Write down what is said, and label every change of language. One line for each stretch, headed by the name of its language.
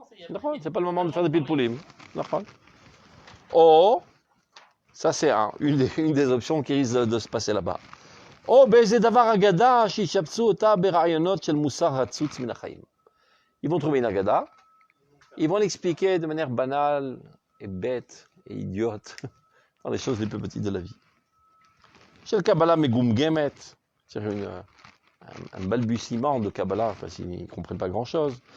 French: נכון, c'est pas le moment de faire des pilpoulim. נכון. Oh, ça c'est une des options qui risque de se passer là-bas.
Hebrew: Oh, באיזה דבר אגדה שישבצו אותה ברעיונות של מוסר הצוץ מן החיים.
French: Ils vont trouver une agada, ils vont l'expliquer de manière banale et bête et idiote dans les choses les plus petites de la vie. Chez le Kabbalah megumgemet, c'est un balbutiement de Kabbalah, parce qu'ils ne comprennent pas grand-chose.